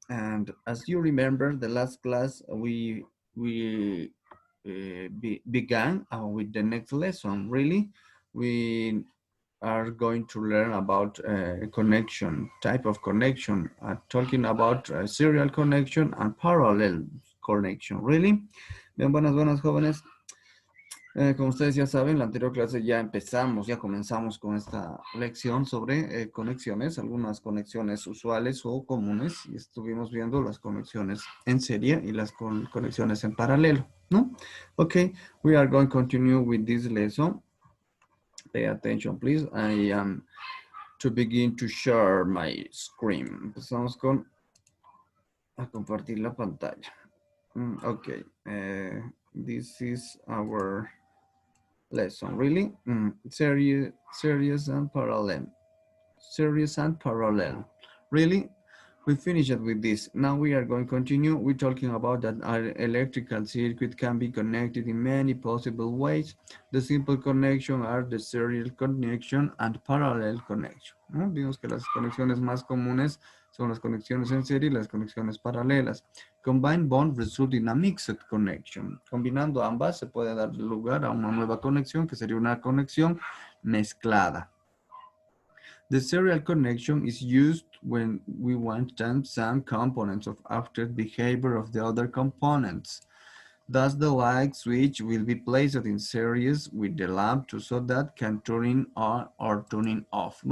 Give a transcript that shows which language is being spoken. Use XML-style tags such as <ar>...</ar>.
<en>And as you remember, the last class we began with the next lesson. Really, we are going to learn about connection, type of connection, talking about serial connection and parallel connection.</en> <es>Really, bien, buenas jóvenes. Como ustedes ya saben, la anterior clase ya comenzamos con esta lección sobre conexiones, algunas conexiones usuales o comunes, y estuvimos viendo las conexiones en serie y las conexiones en paralelo, ¿no?</es> <en>Okay, we are going to continue with this lesson. Pay attention, please. I am to begin to share my screen.</en> <es>Empezamos a compartir la pantalla.</es> <en>Okay, this is our lesson, really? Series and parallel. Series and parallel. Really? We finished with this. Now we are going to continue. We're talking about that our electrical circuit can be connected in many possible ways. The simple connection are the serial connection and parallel connection.</en> <es>¿No? Vimos que las conexiones más comunes son las conexiones en serie y las conexiones paralelas.</es> <en>Combined bond result in a mixed connection.</en> <es>Combinando ambas se puede dar lugar a una nueva conexión que sería una conexión mezclada.</es> <en>The serial connection is used when we want some components of after behavior of the other components. Thus, the light switch will be placed in series with the lamp so that can turn on or turn off.</en>